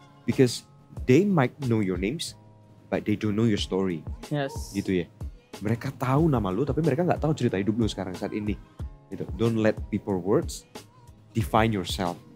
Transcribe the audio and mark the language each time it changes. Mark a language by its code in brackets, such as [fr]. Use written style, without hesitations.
[en] Because they might know your names, but they don't know your story. Yes. [id] Gitu ya. Mereka tahu nama lu, tapi mereka gak tahu cerita hidup lu sekarang saat ini. Gitu. [en] Don't let people words define yourself.